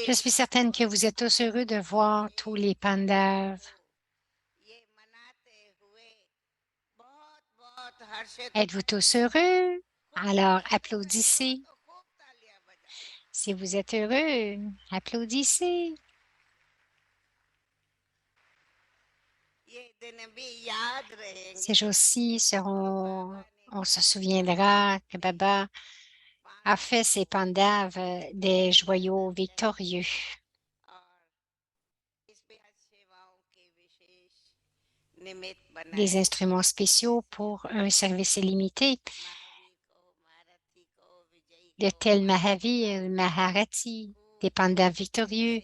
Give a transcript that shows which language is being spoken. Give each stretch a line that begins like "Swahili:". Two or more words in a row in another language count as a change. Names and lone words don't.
French: Je suis certaine que vous êtes tous heureux de voir tous les Pandavas.
Hindi: ये मनाते हुए बहुत बहुत हर्षित
French: Êtes-vous tous heureux? Alors, applaudissez.
Hindi: तो खूब तालियां बजाएं
French: Si vous êtes heureux, applaudissez.
Hindi: ये दिन भी याद रहेंगे
French: Ces jours-ci seront, on se souviendra que Baba a fait ses Pandavas des joyaux victorieux,
Hindi: और इस पे सेवाओं के विशेष निमित्त बनाए
French: des instruments spéciaux pour un service illimité.
Hindi: महावी को महारथी को विजयी
French: de tel Mahavir, Maharati, des Pandavas victorieux.